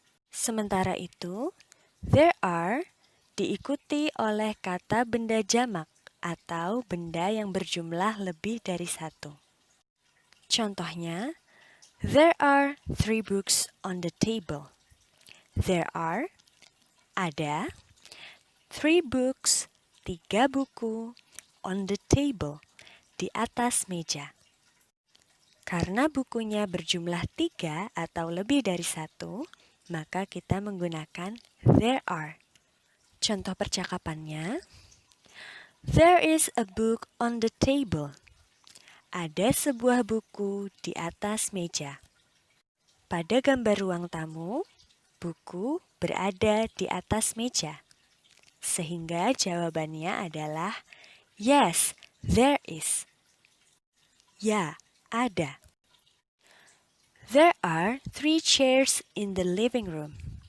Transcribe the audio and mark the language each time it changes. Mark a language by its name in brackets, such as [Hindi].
[Indonesian] Sementara itu, there are diikuti oleh kata benda jamak atau benda yang berjumlah lebih dari satu. [English] Contohnya, there are 3 books on the table. There are, [Indonesian] ada, [English] 3 books, [Indonesian] 3 buku, [English] on the table, [Indonesian] di atas meja. Karena bukunya berjumlah 3 atau lebih dari 1, maka kita menggunakan there are. Contoh percakapannya, [English] there is a book on the table. [Indonesian] Ada sebuah buku di atas meja. Pada gambar ruang tamu, buku berada di atas meja. Sehingga jawabannya adalah [English] yes, there is. [Indonesian] Ya, ada. [English] There are 3 chairs in the living room.